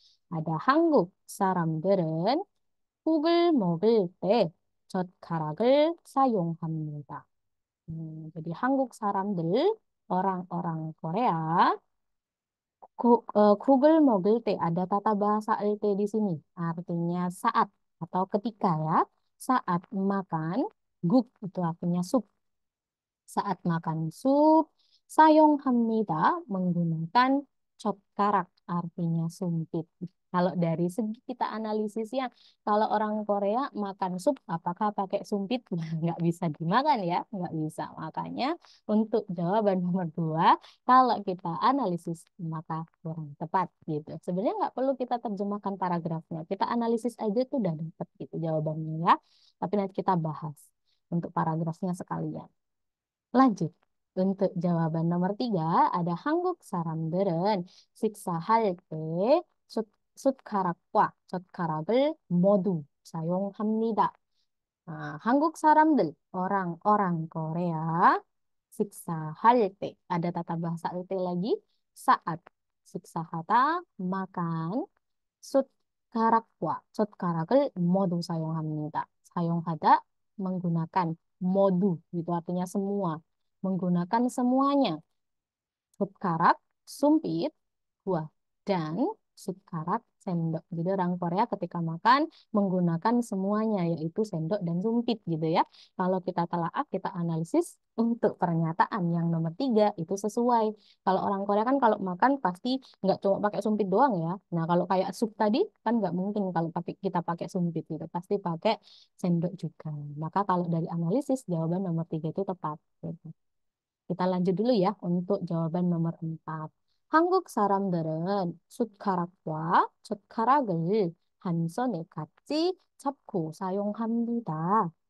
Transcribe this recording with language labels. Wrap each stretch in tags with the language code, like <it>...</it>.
<id>ada</id> <ko>한국 사람들은 국을 먹을 때 젓가락을 사용합니다.</ko> <id>jadi</id> <ko>한국 사람들,</ko> <id>orang-orang Korea,</id> <ko>국을 먹을 때</ko> <id>ada tata bahasa lt di sini, artinya saat atau ketika ya. Saat makan, guk itu artinya sup. Saat makan sup,</id> <ko>사용합니다</ko> <id>menggunakan 젓가락 artinya sumpit. Kalau dari segi kita analisisnya, kalau orang Korea makan sup, apakah pakai sumpit? Nah, nggak bisa dimakan ya, nggak bisa. Makanya untuk jawaban nomor 2, kalau kita analisis maka kurang tepat gitu. Sebenarnya nggak perlu kita terjemahkan paragrafnya, kita analisis aja tuh udah dapat gitu jawabannya ya. Tapi nanti kita bahas untuk paragrafnya sekalian. Lanjut. Untuk jawaban nomor 3 ada</id> <ko>한국 사람들은 식사할 때 숟, 숟가락과 젓가락을 모두 사용합니다. 한국 사람들,</ko> <id>orang-orang Korea,</id> <ko>식사할 때,</ko> <id>ada tata bahasa lt lagi, saat</id> <ko>식사하다,</ko> <id>makan,</id> <ko>숟가락과 젓가락을 모두 사용합니다. 사용하다,</ko> <id>menggunakan, modu, itu artinya semua. Menggunakan semuanya. Sutkarak, sumpit, buah, dan sutkarak, sendok. Jadi orang Korea ketika makan menggunakan semuanya, yaitu sendok dan sumpit gitu ya. Kalau kita telaah, kita analisis untuk pernyataan yang nomor 3 itu sesuai. Kalau orang Korea kan kalau makan pasti nggak cuma pakai sumpit doang ya. Nah kalau kayak sup tadi kan nggak mungkin kalau kita pakai sumpit gitu. Pasti pakai sendok juga. Maka kalau dari analisis jawaban nomor 3 itu tepat. Gitu. Kita lanjut dulu ya untuk jawaban nomor 4.</id> <ko>한국 사람들은 숟가락과 젓가락을 한 손에 같이 잡고 사용합니다.</ko>